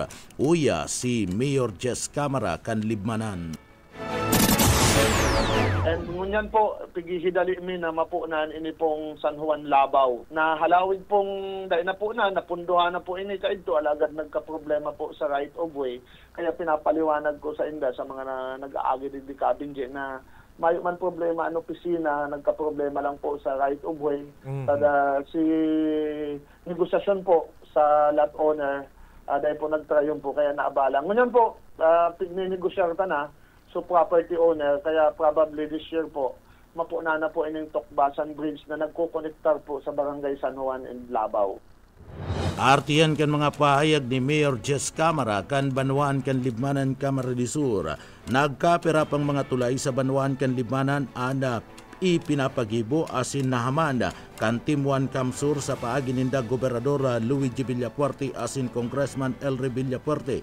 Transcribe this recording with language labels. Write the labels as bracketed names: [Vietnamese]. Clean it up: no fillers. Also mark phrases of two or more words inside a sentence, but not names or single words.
[Bikol] Uya si Mayor Jess Camara kan Libmanan. And ngunyan po, pigisidali mi na mapunan ini pong San Juan Labaw. Na halawid pong dahil na po napunduhan na po ini kaito alagad nagka-problema po sa [English] right of way. [Bikol] Kaya pinapaliwanag ko sa inda sa mga nag-aagi di Kabinje na mayo man problema ang opisina, nagka-problema lang po sa [English] right of way. [Bikol] Tada si negosasyon po sa lot owner, dahil po nagtrayon po kaya naabala. Ngunyan po, ninegosyar ta na, so property owner, kaya [English] probably this year [Bikol] po, mapuna na po ining Tokbasan Bridge na nagkukonektar po sa Barangay San Juan and Labaw. Artiyan kan mga pahayag ni Mayor Jess Camara kan Banwan kan Libmanan, Camarines Sur. Nagkapira pang mga tulay sa Banwan kan Libmanan ana ipinapagibo asin nahamanda kan Timuan Kamsur sa paagi ninda Gobernador Luigi Villapuerte asin Congressman Elry Villapuerte.